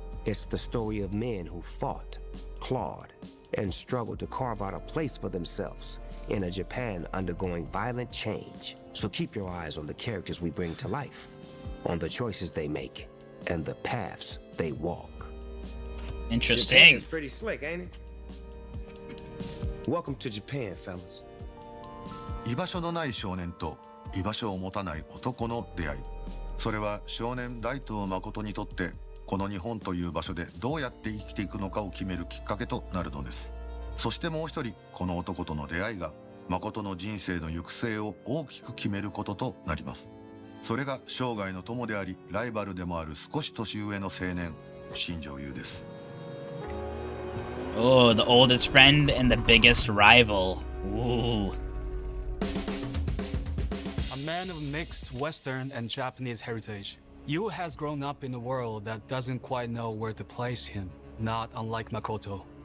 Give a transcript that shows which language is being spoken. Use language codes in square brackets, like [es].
[en] It's the story of men who fought, clawed, and struggled to carve out a place for themselves in a Japan undergoing violent change. So keep your eyes on the characters we bring to life, on the choices they make, and the paths they walk. Interesting. Japan's pretty slick, ain't it? Welcome to Japan, fellas. [ja] 居場所のない少年と居場所を持たない男の出会い。それは少年大東誠にとってこの日本という場所でどうやって生きていくのかを決めるきっかけとなるのです。そしてもう一人、この男との出会いが誠の人生の行く末を大きく決めることとなります。それが生涯の友でありライバルでもある少し年上の青年、新庄優です。 [en] Oh, the oldest friend and the biggest rival. Ooh. A man of mixed Western and Japanese heritage, Yu has grown up in a world that doesn't quite know where to place him, not unlike Makoto.